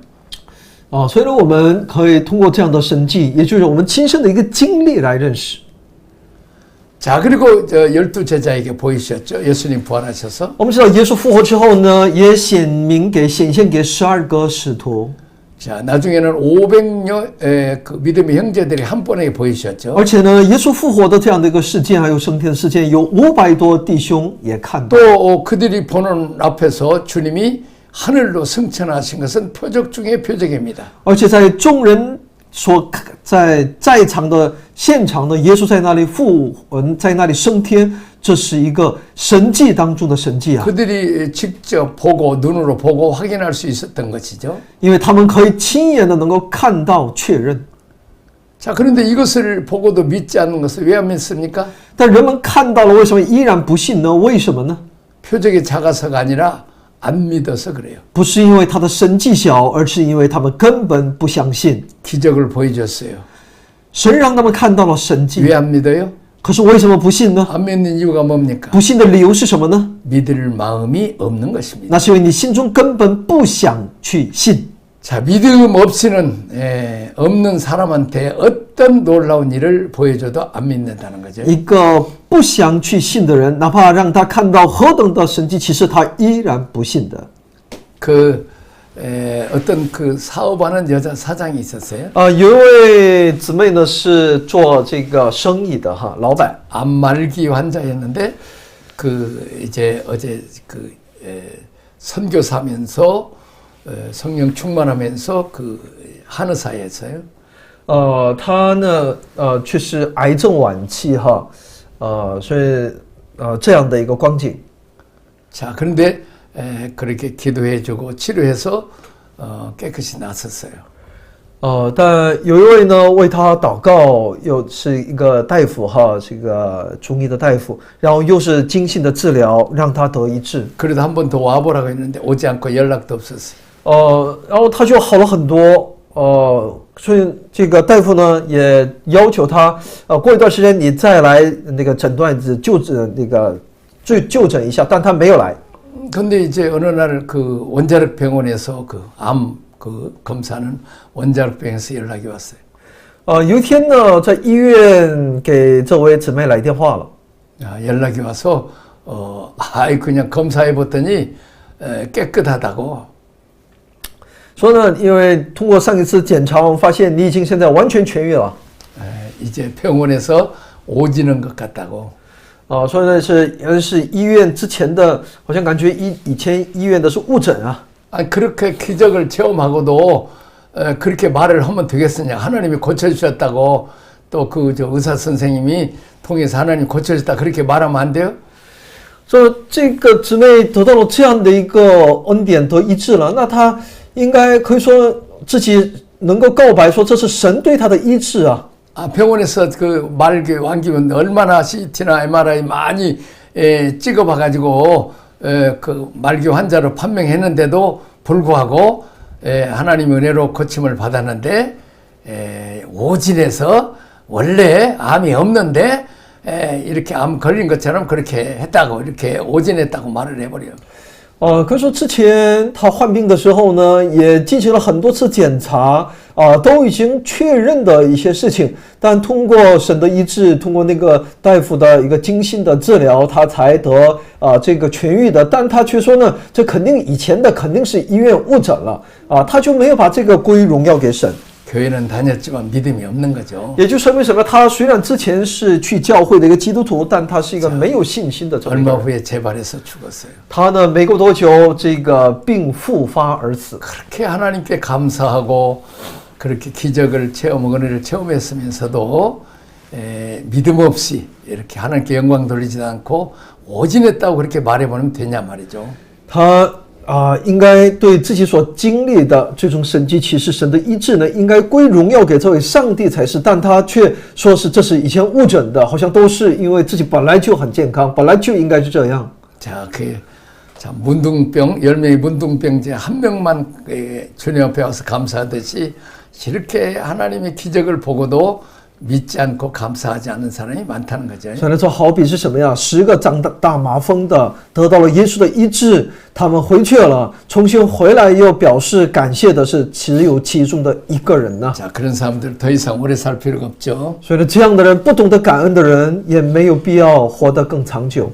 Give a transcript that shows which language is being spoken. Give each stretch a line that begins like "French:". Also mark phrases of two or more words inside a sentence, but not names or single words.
Chinese: 所以呢，我们可以通过这样的神迹，也就是我们亲身的一个经历来认识。
Korean: 자, 그리고 12제자에게 보이셨죠? 예수님 부활하셔서.
Chinese: 我们知道耶稣复活之后呢，也显现给12个使徒。
Korean: 자, 나중에는 500여 그 믿음의 형제들이 한 번에 보이셨죠.
Chinese: 而且呢，耶稣复活的这样的一个事件，还有升天的事件，有500多弟兄也看到。
Korean: 또 그들이 보는 앞에서 주님이 하늘로 승천하신 것은 표적 중의 표적입니다.
Chinese: 而且在众人所在场的现场呢，耶稣在那里复活，在那里升天，这是一个神迹当中的神迹啊！
Korean: 그들이 직접 보고 눈으로 보고 확인할 수 있었던 것이죠.
Chinese: 因为他们可以亲眼的能够看到确认。
Korean: 자, 그런데 이것을 보고도 믿지 않는 것을 왜 안 믿습니까?
Chinese: 但人们看到了，为什么依然不信呢？为什么呢？
Korean: 표적이 작아서가 아니라 안 믿어서 그래요.
Chinese: 不是因为他的神迹小，而是因为他们根本不相信。
Korean: 기적을 보여줬어요.
Chinese: 神让他们看到了神迹，
Korean: 왜 안 믿어요?
Chinese: 可是为什么不信呢？
Korean: 안 믿는 이유가 뭡니까?
Chinese: 不信的理由是什么呢？
Korean: 믿을 마음이 없는 것입니다.
Chinese: 那是因为你心中根本不想去信。
Korean: 자, 믿음 없이는 없는 사람한테 어떤 놀라운 일을 보여줘도 안 믿는다는 거죠.
Chinese: 一个不想去信的人，哪怕让他看到何等的神迹奇事，他依然不信的。
Korean: 어떤 그 사업하는 여자 사장이 있었어요.
Chinese: 有一位姊妹呢是做这个生意的哈，老板。
Korean: 암말기 환자였는데 그 이제 어제 그 선교사면서 성령 충만하면서 그 하늘사에서요.
Chinese: 他呢，却是癌症晚期哈，所以这样的一个光景。
Korean: 자, 그런데 그렇게 기도해주고 치료해서 깨끗이 나섰어요.
Chinese: 但有一位呢为他祷告，又是一个大夫哈，是一个中医的大夫，然后又是精心的治疗，让他得医治。
Korean: 그래도 한 번 더 와보라고 했는데 오지 않고 연락도 없었어요.
Chinese: 然后他就好了很多。所以这个大夫呢也要求他，过一段时间你再来那个诊断就诊一下，但他没有来。
Korean: 근데 이제 어느 날 그 원자력 병원에서 그 암 그 검사는 원자력 병원에서 연락이 왔어요.
Chinese: 有一天呢，在医院给这位姊妹来电话了。
Korean: 연락이 와서 그냥 검사해 봤더니 깨끗하다고.
Chinese: 说呢，因为通过上一次检查，我们发现你已经现在完全痊愈了。
Korean: 이제 병원에서 오지는 것 같다고.
Chinese: 所以呢是医院之前的，好像感觉以前医院的是误诊啊。
Korean: 그렇게 기적을 체험하고도 그렇게 말을 하면 되겠느냐. 하나님이 고쳐주셨다고 또 그 의사 선생님이 통해서 하나님 고쳐주셨다 그렇게 말하면 안 돼요?
Chinese: 说这个姊妹得到了这样的一个恩典得医治了，那她应该可以说自己能够告白说这是神对她的医治啊。
Korean: 병원에서 그 말기 왕기면 얼마나 CT나 MRI 많이 찍어봐가지고 그 말기 환자로 판명했는데도 불구하고 하나님 은혜로 고침을 받았는데 오진에서 원래 암이 없는데 이렇게 암 걸린 것처럼 그렇게 했다고 이렇게 오진했다고 말을 해버려요.
Chinese: 可以说之前他患病的时候呢，也进行了很多次检查，都已经确认的一些事情，但通过神的医治，通过那个大夫的一个精心的治疗，他才得这个痊愈的。但他却说呢，这肯定以前的肯定是医院误诊了他就没有把这个归荣耀给神。
Korean: 교회는 다녔지만 믿음이 없는 거죠.
Chinese: 也就是为什么他虽然之前是去教会的一个基督徒，但他是一个没有信心的这么一个
Korean: 얼마
Chinese: 人。
Korean: 후에 재발해서 죽었어요.
Chinese: 他呢，没过多久，这个病复发而死。
Korean: 그렇게 하나님께 감사하고 그렇게 기적을 은혜를 체험했으면서도 믿음 없이 이렇게 하나님께 영광 돌리지도 않고 오진했다고 그렇게 말해보면 되냐 말이죠.
Chinese: 他应该对自己所经历的这种神迹奇事、神的医治呢，应该归荣耀给这位上帝才是，但他却说是这是以前误诊的，好像都是因为自己本来就很健康，本来就应该是这样。
Korean: 자, 문둥병 10명의 문둥병자 한 명만 주님 앞에 와서 감사하듯이 이렇게 하나님의 기적을 보고도 믿지 않고 감사하지 않는 사람이 많다는 거죠.
Chinese: 所以呢，这好比是什么呀？10个长大麻风的得到了耶稣的医治，他们回去了，重新回来又表示感谢的是只有其中的一个人呢。
Korean: 자, 그런 사람들 더 이상 오래 살 필요가 없죠.
Chinese: 所以呢，这样的人，不懂得感恩的人，也没有必要活得更长久。